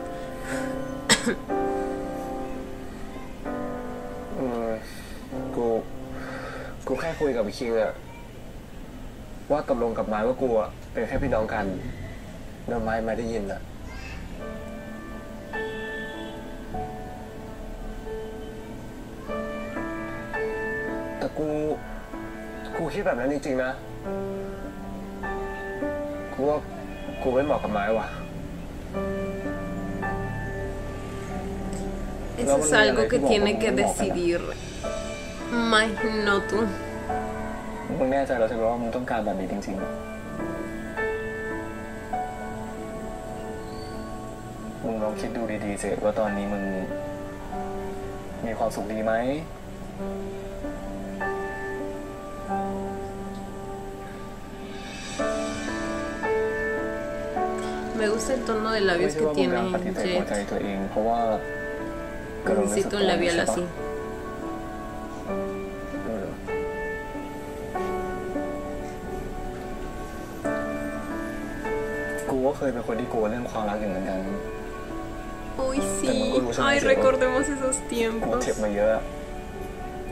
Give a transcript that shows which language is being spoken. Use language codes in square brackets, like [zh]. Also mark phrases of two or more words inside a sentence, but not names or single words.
[th] กูแค่คุยกับคิงอะว่าตกลงกับไม้ว่ากูอะเป็นแค่พี่น้องกันแล้วไม้ไม่ได้ยินอะแต่กูคิดแบบนั้นจริงๆนะกูว่ากูไม่เหมาะกับไม้ว่ะ [es] Eso es algo que tiene que decidir Mai, no tú. [th] มึงแน่ใจแล้วใช่ไหมว่ามึงต้องการแบบนี้จริงๆมึงลองคิดดูดีๆสิว่าตอนนี้มึงมีความสุขดีไหม [es] Me gusta el tono de labios que tiene Jet. [th] ตัวเองเพราะว่า [es] Necesito un labial así. [th] กูก็เคยเป็นคนที่กลัวเรื่องความรักอยู่เหมือนกัน [es] Uy, sí. Ay, recordemos esos [th] กู [es] tiempos.